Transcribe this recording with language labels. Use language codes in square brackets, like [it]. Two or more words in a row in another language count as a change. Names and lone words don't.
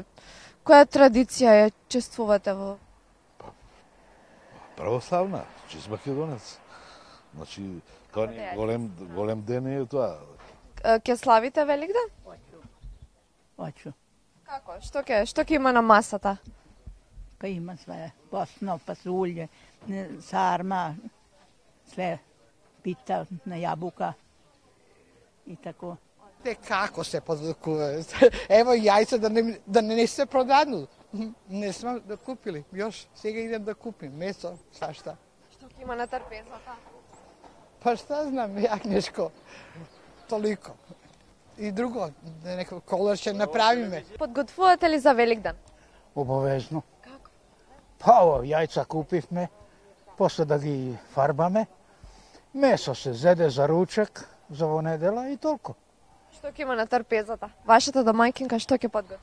[mk] Која традиција ја чествувате во? Православна, чист македонец. Значи, тоа не е голем ден е тоа. Ќе славите Великден? [sr] Hoću. [mk] Како? Што ќе има на масата? [sr] Pa ima sve, posno, pasulje, sarma, sve, pita, jabuka i tako. Kako se podkuje? Evo jajca da ne se prodanu. Ne smo da kupili. Još сега idem da kupim meso, svašta. [mk] Што ќе има на трпезата? [sr] Pa šta znam, jagnješko. Toliko. I drugo, neko kolarče napravime. [mk] Подготвувате ли за Великден? Обовезно. Како? Па, јајца купивме, после да ги фарбаме. Месо се зеде за ручек, за во недела и толку. Што ќе има на трпезата? Вашата домаќинка што ќе подготви?